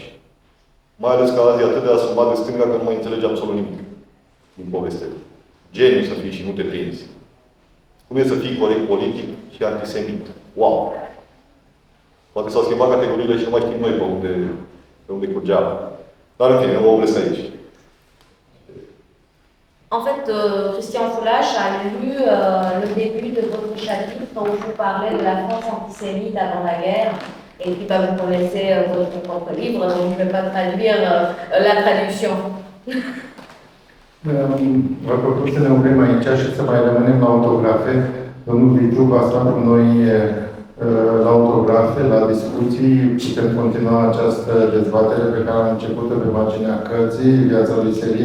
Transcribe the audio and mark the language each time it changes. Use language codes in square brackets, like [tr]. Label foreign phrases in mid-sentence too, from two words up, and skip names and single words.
[ro] Mai ales că azi e atât de asumat de stânga că nu mai înțelege absolut nimic din poveste. Geniu să fii și nu te prinzi. Cum e să fii corect politic și antisemit? Wow! Poate s-au schimbat categoriile și nu mai știm noi pe unde curgeam. Dar în fine, eu mă opresc aici. [fr] En fait, Christian Foulache a lu le début de votre chapitre où vous parlez de la France antisémite avant la guerre. Et puis, vous connaissez votre propre livre, donc je ne vais pas traduire la traduction. [ro] Vă propun să ne oprim aici și să mai rămânem la autografe. Domnul Vitu va sta cu noi la autografe, la discuții. Putem continua această dezbatere pe care am început-o pe marginea cărții, Viața lui Selin.